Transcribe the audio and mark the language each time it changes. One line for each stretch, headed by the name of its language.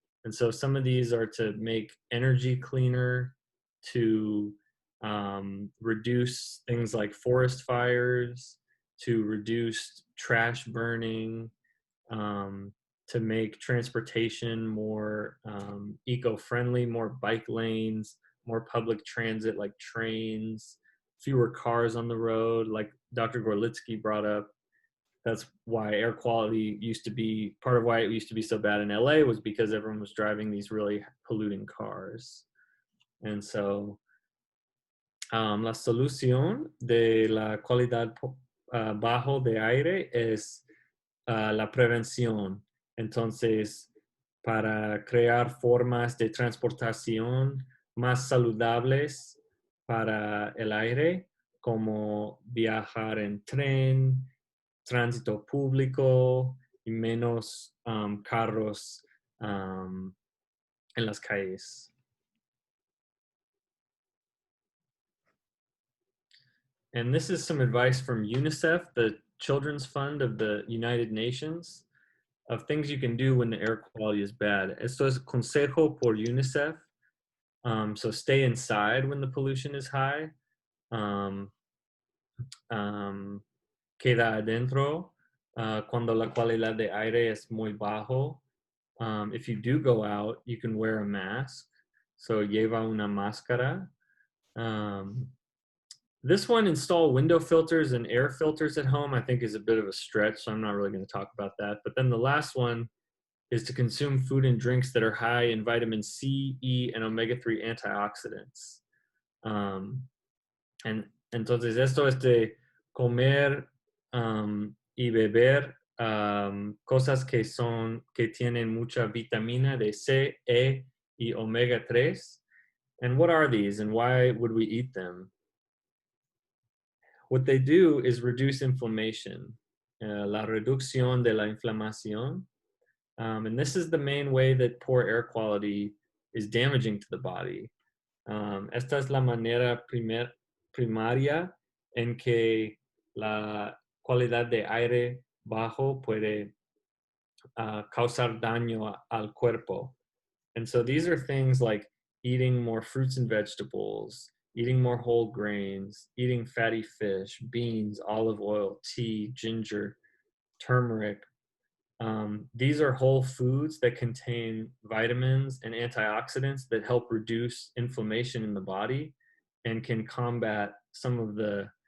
English: And so some of these are to make energy cleaner, to reduce things like forest fires, to reduce trash burning, to make transportation more eco-friendly, more bike lanes, more public transit like trains, fewer cars on the road, like Dr. Gorlitsky brought up. That's why air quality used to be, part of why it used to be so bad in LA was because everyone was driving these really polluting cars.
Spanish: And so la solución de la calidad bajo de aire es la prevención. Entonces, para crear formas de transportación más saludables para el aire, como viajar en tren, tránsito público y menos carros en las calles.
English: And this is some advice from UNICEF, the Children's Fund of the United Nations, of things you can do when the air quality is bad.
Spanish: Esto es consejo por UNICEF.
English: So stay inside when the pollution is high.
Spanish: Queda adentro cuando la calidad de aire es muy bajo.
English: If you do go out, you can wear a mask. So
Spanish: lleva una máscara.
English: This one, install window filters and air filters at home, I think is a bit of a stretch, so I'm not really going to talk about that. But then the last one is to consume food and drinks that are high in vitamin C, E, and omega-3 antioxidants.
Spanish: And entonces esto es de comer y beber cosas que tienen mucha vitamina de C, E, y omega-3.
English: And what are these and why would we eat them? What they do is reduce inflammation,
Spanish: la reducción de la inflamación.
English: And this is the main way that poor air quality is damaging to the body.
Spanish: Esta es la manera primaria en que la calidad de aire bajo puede causar daño al cuerpo.
English: And so these are things like eating more fruits and vegetables, eating more whole grains, eating fatty fish, beans, olive oil, tea, ginger, turmeric. These are whole foods that contain vitamins and antioxidants that help reduce inflammation in the body and can combat some of the